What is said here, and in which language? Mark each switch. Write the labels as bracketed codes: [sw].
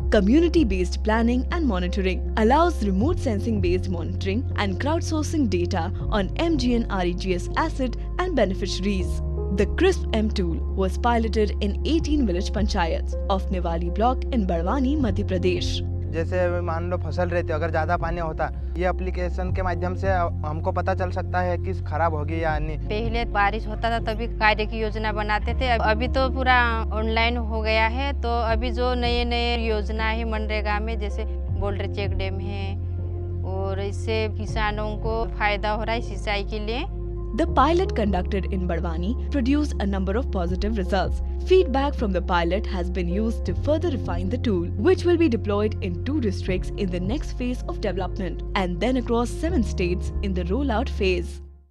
[en] Community-based planning and monitoring allows remote sensing-based monitoring and crowdsourcing data on MGN-REGS asset and beneficiaries. The CRISP-M tool was piloted in 18 village panchayats of Niwali block in Barwani, Madhya Pradesh. [hi] जैसे मान लो फसल रहती है, अगर ज़्यादा पानी होता ये एप्लीकेशन के माध्यम से हमको पता चल सकता है कि खराब होगी या नहीं। पहले बारिश होता था तभी कार्य की योजना बनाते थे, अभी तो पूरा ऑनलाइन हो गया है। तो अभी जो नए नए योजना है मनरेगा में, जैसे बोल्डर चेक डैम है, और इससे किसानों को फायदा हो रहा है सिंचाई के लिए। [en] The pilot conducted in Barwani produced a number of positive results. Feedback from the pilot has been used to further refine the tool, which will be deployed in 2 districts in the next phase of development and then across 7 states in the rollout phase.